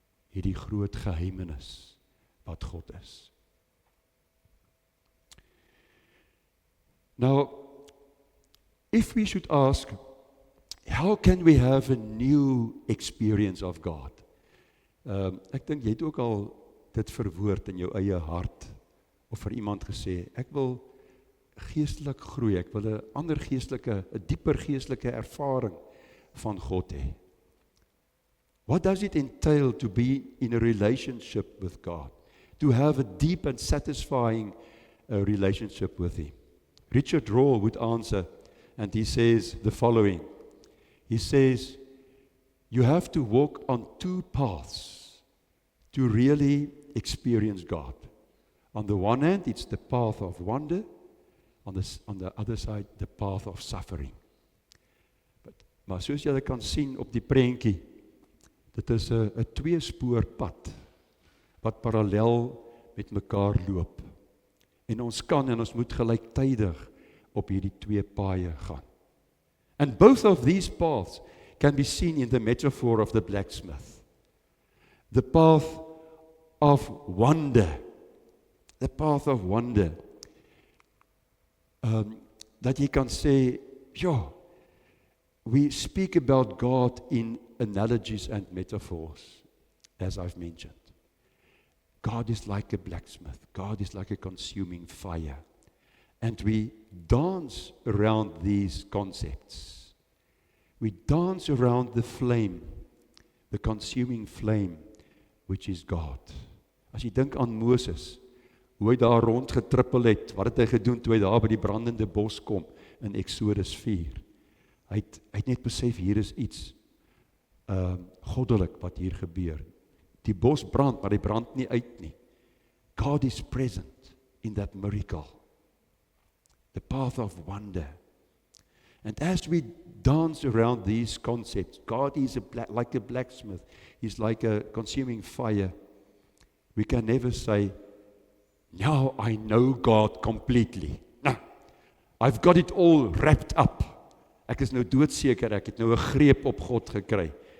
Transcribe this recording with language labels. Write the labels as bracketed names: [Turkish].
[Afrikaans] Hierdie groot geheimenis wat God is. [English] Now, if we should ask, how can we have a new experience of God? [Afrikaans] Ek dink jy het ook al dit verwoord in jou eie hart, of vir iemand gesê, ek wil geestelik groei, ek wil 'n dieper geestelike ervaring van God hê. [English] What does it entail to be in a relationship with God? To have a deep and satisfying relationship with Him? Richard Rohr would answer, and he says the following. He says, you have to walk on two paths to really experience God. On the one hand, it's the path of wonder. On the other side, the path of suffering. [Afrikaans] Maar soos julle kan sien op die prentjie, dit is 'n tweespoor pad wat parallel met mekaar loop. En ons kan en ons moet gelyktydig op hierdie twee paaie gaan. [English] And both of these paths can be seen in the metaphor of the blacksmith. The path of wonder. The path of wonder. [Afrikaans] Dat jy kan sê, ja, [English] we speak about God in analogies and metaphors, as I've mentioned. God is like a blacksmith. God is like a consuming fire. And we dance around these concepts. We dance around the flame, the consuming flame, which is God. [Afrikaans] As jy dink aan Moses, hoe hy daar rondgetrippel het, wat het hy gedoen toe hy daar by die brandende bos kom in Exodus 4? Hy het net besef, hier is iets goddelik wat hier gebeur. Die bos brand, maar hy brand nie uit nie. [English] God is present in that miracle. The path of wonder. And as we dance around these concepts, God is like a blacksmith. He's like a consuming fire. We can never say, now I know God completely. No, I've got it all wrapped up. [Afrikaans] Ek is nou doodseker, ek het nou 'n greep op God gekry.